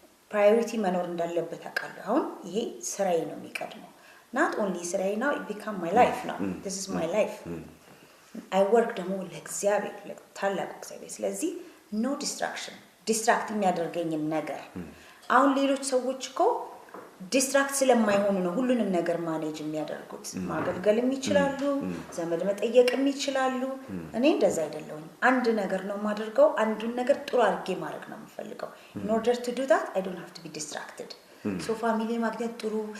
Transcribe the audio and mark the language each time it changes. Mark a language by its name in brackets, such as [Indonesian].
[Amharic] ፕራዮሪቲ መኖር እንዳለበት አውቃለሁ። አሁን ይሄ ስራዬ ነው የሚቀድመው። [English] not only [Amharic] ስራዬ [English] now, it become my life now. This is my life. I work [Amharic] ደግሞ ለእግዚአብሔር ለታላቁ እግዚአብሔር። ስለዚህ ኖ ዲስትራክሽን ዲስትራክት የሚያደርገኝን ነገር አሁን ሌሎች ሰዎች እኮ ዲስትራክት ስለማይሆኑ ነው ሁሉንም ነገር ማኔጅ የሚያደርጉት ማገልገልም ይችላሉ ዘመድ መጠየቅም ይችላሉ እኔ እንደዛ አይደለሁም አንድ ነገር ነው ማደርገው አንዱን ነገር ጥሩ አድርጌ ማድረግ ነው የምፈልገው [English] in order to do that I don't have to be distracted so [Amharic] ፋሚሊ ማግኘት ጥሩ